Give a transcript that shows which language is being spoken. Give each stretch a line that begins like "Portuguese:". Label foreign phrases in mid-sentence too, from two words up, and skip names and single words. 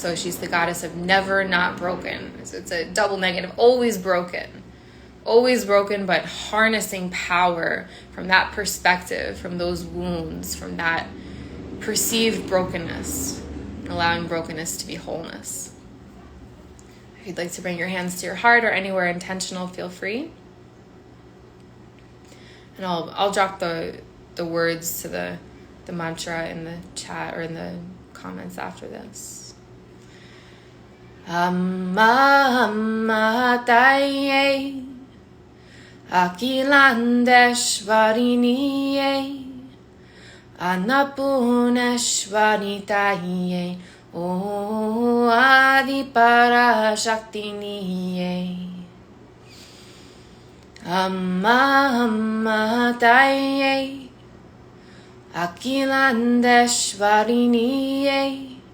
English: So she's the goddess of never not broken. It's a double negative, always broken, but harnessing power from that perspective, from those wounds, from that perceived brokenness, allowing brokenness to be wholeness. If you'd like to bring your hands to your heart or anywhere intentional, feel free. And I'll drop the words to the mantra in the chat or in the comments after this.
Tamil: அம்மா அம்மா தாயே அகிலாண்டேஸ்வரினியே அன்னபூரணேஸ்வரி தாயே ஓ ஆதி பராசக்தினியே அம்மா அம்மா தாயே அகிலாண்டேஸ்வரினியே